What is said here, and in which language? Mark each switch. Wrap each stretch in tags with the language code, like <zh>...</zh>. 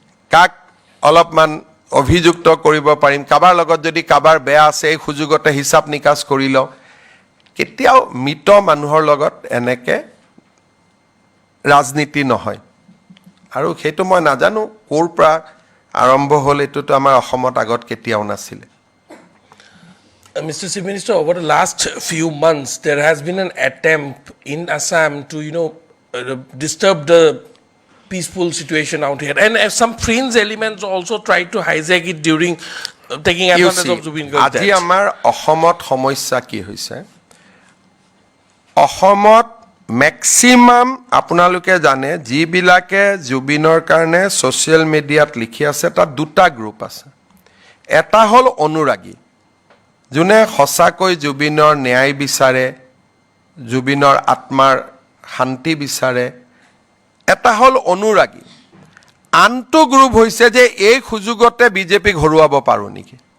<as>কাক অলপমান অভিযুক্ত কৰিব পাৰিম কাবাৰ লগত যদি কাবাৰ বেয়া আছে এই সুযোগতে হিচাপ নিকাচ কৰি লওঁ কেতিয়াও মৃত মানুহৰ লগত এনেকৈ ৰাজনীতি নহয় আৰু সেইটো মই নাজানো ক'ৰ পৰা আৰম্ভ হ'ল এইটোতো আমাৰ অসমত আগত কেতিয়াও নাছিলে</as> <en>Mr. Chief Minister, over the last few months, there has been an attempt in Assam to, disturb the peaceful situation out here. And some fringe elements also tried to hijack it during taking advantage of Zubin Garg's</en> <as>আজি</as> <en>death.</en> <as>আমাৰ অসমত সমস্যা কি হৈছে অসমত maximum আপোনালোকে জানে যিবিলাকে জুবিনৰ কাৰণে ছ'চিয়েল মিডিয়াত লিখি আছে তাত 2টা গ্ৰুপ আছে এটা হ'ল অনুৰাগী যোনে সঁচাকৈ জুবিনৰ ন্যায় বিচাৰে জুবিনৰ আত্মাৰ শান্তি বিচাৰে এটা হ'ল অনুৰাগী আনটো গ্ৰুপ হৈছে যে এই সুযোগতে বিজেপিক হৰুৱাব পাৰোঁ নেকি</as>